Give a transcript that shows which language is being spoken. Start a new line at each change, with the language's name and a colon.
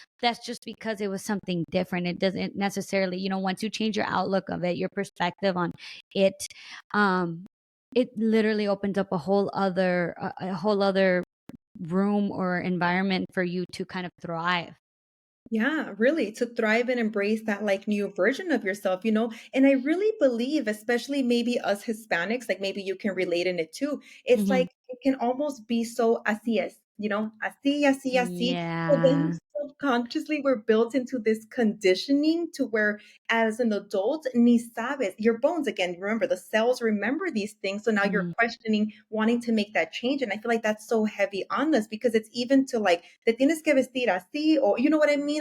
English: That's just because it was something different. It doesn't necessarily, once you change your outlook of it, your perspective on it, um it literally opens up a whole other room or environment for you to kind of thrive. Yeah, really, to thrive and embrace that like new version of yourself. And I really believe, especially maybe us Hispanics, like maybe you can relate in it too. It's Mhm. like it can almost be so
Spanish: así es, así, así, así.
English: So then Yeah. subconsciously we're built into this conditioning to where as an adult,
Spanish: ni sabes,
English: your bones again, remember the cells remember these things. So now you're Mhm. questioning, wanting to make that change. And I feel like that's so heavy on us because it's even to like,
Spanish: te tienes que vestir así,
English: or you know what I mean?